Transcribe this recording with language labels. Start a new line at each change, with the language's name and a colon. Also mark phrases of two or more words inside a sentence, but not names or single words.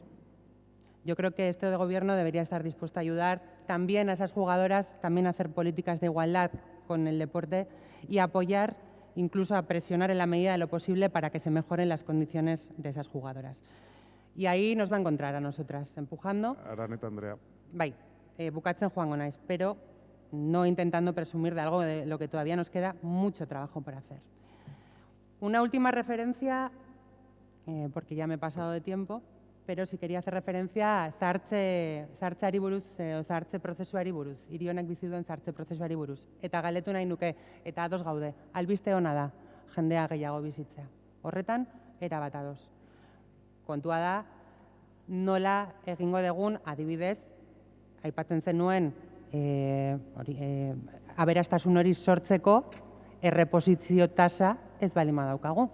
Spanish: Yo creo que este gobierno debería estar dispuesto a ayudar también a esas jugadoras, también a hacer políticas de igualdad con el deporte y apoyar, incluso a presionar en la medida de lo posible para que se mejoren las condiciones de esas jugadoras. Y ahí nos va a encontrar a nosotras, empujando.
Basque: Araneta Andrea. Bai, bukatzen joango naiz,
Spanish: pero no intentando presumir de algo de lo que todavía nos queda mucho trabajo por hacer. Una última referencia, porque ya me he pasado de tiempo, pero sí quería hacer referencia a
Basque: zahartzeari buruz, zahartze prozesuari buruz, hiri honek bizi duen zahartze prozesuari buruz. Eta galdetu nahi nuke, eta ados gaude, albiste ona da jendea gehiago bizitzea. Horretan, erabat ados. Kontua da, nola egingo dugun, adibidez, aipatzen zenuen, aberastasun hori sortzeko erreposizio tasa ez balima daukagu.